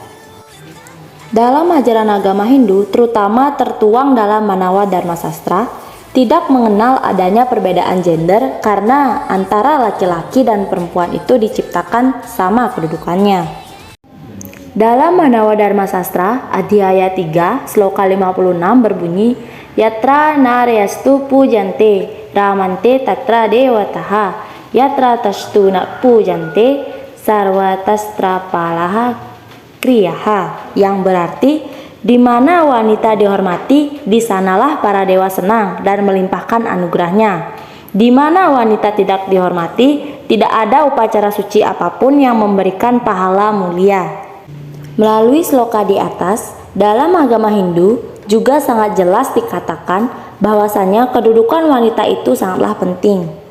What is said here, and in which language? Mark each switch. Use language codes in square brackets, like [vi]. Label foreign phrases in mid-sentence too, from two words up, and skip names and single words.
[id] Dalam ajaran agama Hindu, terutama tertuang dalam Manawa Dharma Sastra, tidak mengenal adanya perbedaan gender karena antara laki-laki dan perempuan itu diciptakan sama kedudukannya. Dalam Manawa Dharma Sastra, Adhyaya 3, Sloka 56 berbunyi, [sa] Yatra naryastu pujante, ramante tatra dewataha, yatra tastu na pujante, sarwatastra palaha kriyaha, [id] yang berarti, di mana wanita dihormati, di sanalah para dewa senang dan melimpahkan anugerahnya. Di mana wanita tidak dihormati, tidak ada upacara suci apapun yang memberikan pahala mulia. Melalui sloka di atas, dalam agama Hindu juga sangat jelas dikatakan bahwasanya kedudukan wanita itu sangatlah penting.